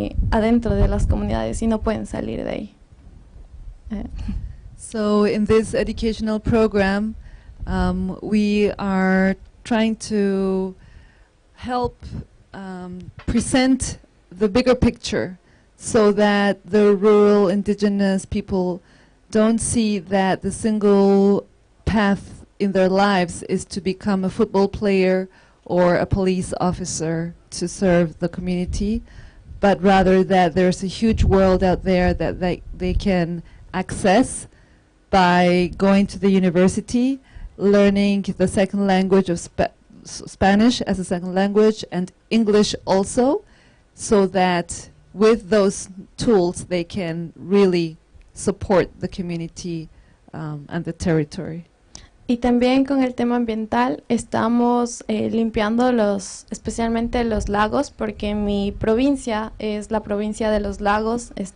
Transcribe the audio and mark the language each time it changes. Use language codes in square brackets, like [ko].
[es] adentro de las comunidades y no pueden salir de ahí. [en] So in this educational program, we are trying to help present the bigger picture so that the rural indigenous people don't see that the single path in their lives is to become a football player or a police officer to serve the community, but rather that there's a huge world out there that they can access by going to the university, learning the second language of Spanish as a second language and English also, so that with those tools they can really support the community and the territory. [es] Y también con el tema ambiental estamos limpiando especialmente los lagos, porque mi provincia es la provincia de los lagos.